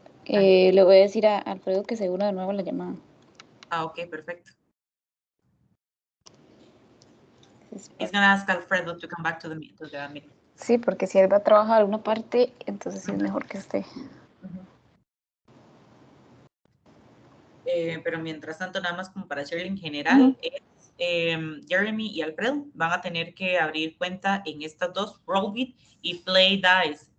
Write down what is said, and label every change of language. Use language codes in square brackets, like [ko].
[es] Le voy a decir a Alfredo que se una de nuevo la llamada. Ah, ok, perfecto. [en] He's going to ask Alfredo to come back to the meeting. [es] Sí, porque si él va a trabajar una parte, entonces sí es mejor que esté. Pero mientras tanto, nada más como para decirle en general, Jeremy y Alfredo van a tener que abrir cuenta en estas dos, Rollbit y Play Dice.